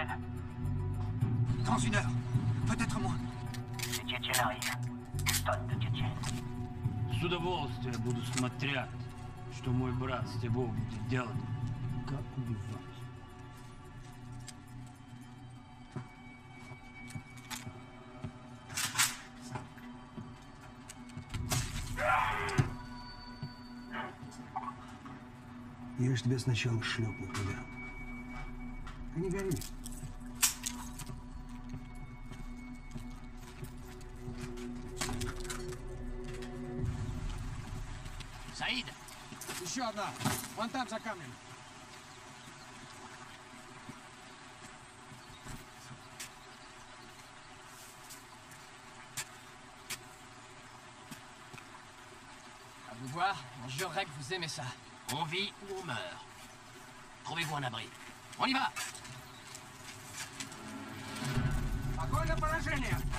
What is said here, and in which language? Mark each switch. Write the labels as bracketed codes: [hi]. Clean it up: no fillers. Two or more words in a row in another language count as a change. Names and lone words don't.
[fr] Dans 1 heure. Peut-être moins. Les Tchétchènes arrivent. Tonne de Tchétchènes. [ru] С удовольствием буду смотреть, что мой брат с тобой будет делать. Как убивать. Я же тебя сначала шлепну, ребят. Ты не гори. Saïd! Еще одна. Вон там, за камнем. [fr] À vous voir, on jurerait que vous aimez ça. On vit ou on meurt. Trouvez-vous un abri. On y va! [ru] Огонь на поражение!